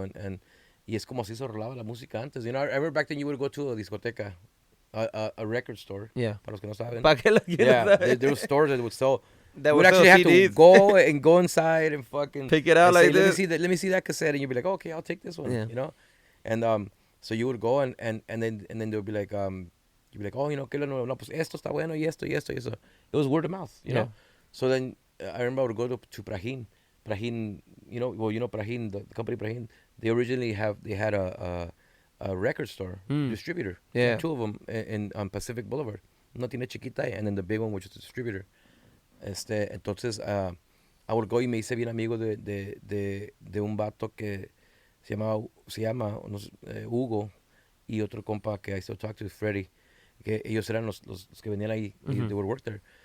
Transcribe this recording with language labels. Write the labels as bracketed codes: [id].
[en] And [es] y es como si se rolaba la música antes. [en] I remember back then you would go to a discoteca, a record store. Yeah. [es] Para los que no saben. ¿Para qué lo quieres [en] there were stores that would sell. That would actually have CDs. To go inside and fucking pick it out like this. Let me see that cassette, and you'd be like, oh, okay, I'll take this one. Yeah. And so you would go and then they would be like, you'd be like, oh, [es] ¿qué lo nuevo? No, pues esto está bueno y esto y esto y eso. [en] It was word of mouth, you know. So then I remember I would go to Prahin. Prahin, Prahin, the company Prahin, they originally had a record store distributor. Yeah. Two of them on Pacific Boulevard. [es] Una tienda chiquita, [en] and then the big one, which is the distributor. [es] Entonces, [en] I would go [es] y me hice bien amigo de un vato que se llama Hugo, y otro compa que [en] I still talk to, [es] Freddy, que ellos eran los que venían ahí, y [en] they would work there.